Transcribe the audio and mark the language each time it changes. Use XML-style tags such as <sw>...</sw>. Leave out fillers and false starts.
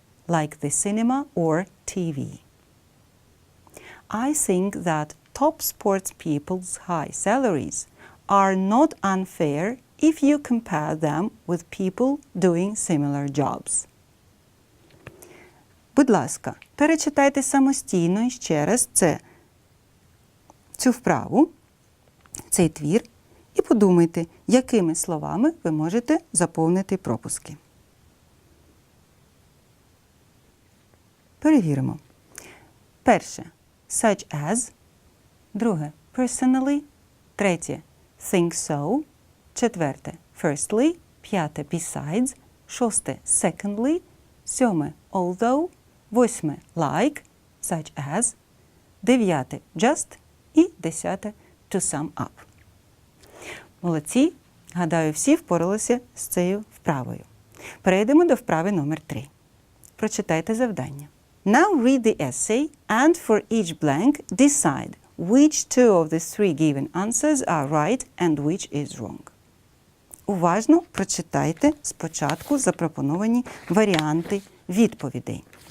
<en>like the cinema or TV. I think that top sports people's high salaries are not unfair if you compare them with people doing similar jobs.</en> <uk>Будь ласка, перечитайте самостійно і ще раз цю вправу, цей твір, і подумайте, якими словами ви можете заповнити пропуски. Перевіримо. Перше</uk> <en>– such as.</en> <uk>Друге – personally. Третє</uk> <en>– think so.</en> <uk>Четверте – firstly. П'яте – besides. Шосте – secondly. Сьоме – although. Восьме</uk> <en>– like, such as.</en> <uk>Дев'яте – just. І</uk> <en>10 to sum up.</en> <uk>Молодці! Гадаю, всі впоралися з цією вправою. Перейдемо до вправи номер 3. Прочитайте завдання.</uk> <en>Now read the essay and for each blank decide which two of the three given answers are right and which is wrong.</en> <uk>Уважно прочитайте спочатку запропоновані варіанти відповідей.</uk>